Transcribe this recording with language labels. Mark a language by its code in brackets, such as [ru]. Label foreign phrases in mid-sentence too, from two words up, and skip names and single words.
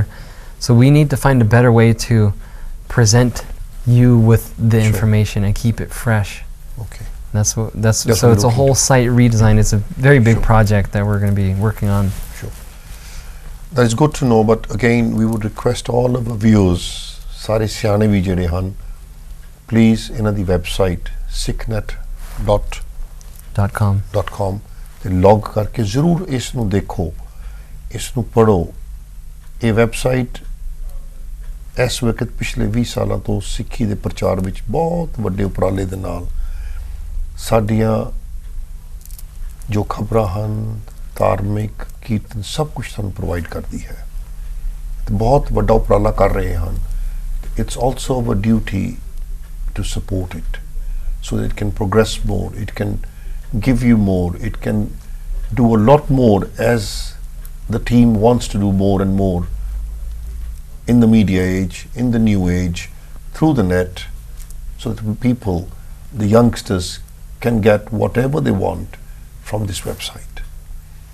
[en] So we need to find a better way to present you with the information and keep it fresh. Okay. So it's a whole site redesign. It's a very big project that we're going to be working on. Sure. That is good to know, but again, we would request all of our viewers, [pa] ਸਾਰੇ ਸਿਆਣੇ ਵੀ ਜਿਹੜੇ ਹਨ, [en] please in the website sikhnet.com [pa] ਤੇ ਲੌਗ ਕਰਕੇ ਜ਼ਰੂਰ ਇਸ ਨੂੰ ਦੇਖੋ, ਇਸ ਨੂੰ ਪੜੋ। ਇਹ ਵੈਬਸਾਈਟ ਇਸ ਵਕਤ ਪਿਛਲੇ 20 ਸਾਲਾਂ ਤੋਂ ਸਿੱਖੀ ਦੇ ਪ੍ਰਚਾਰ ਵਿੱਚ ਬਹੁਤ ਵੱਡੇ ਉਪਰਾਲੇ ਦੇ ਨਾਲ ਸਾਡੀਆਂ ਜੋ ਖਬਰਾਂ ਹਨ, ਧਾਰਮਿਕ ਕੀਰਤਨ, ਸਭ ਕੁਝ ਸਾਨੂੰ ਪ੍ਰੋਵਾਈਡ ਕਰਦੀ ਹੈ ਤੇ ਬਹੁਤ ਵੱਡਾ ਉਪਰਾਲਾ ਕਰ ਰਹੇ ਹਨ। [en] It's also our duty to support it so that it can progress more, it can give you more, it can do a lot more as the team wants to do more and more in the media age, in the new age, through the net, so that the people, the youngsters, can get whatever they want from this website.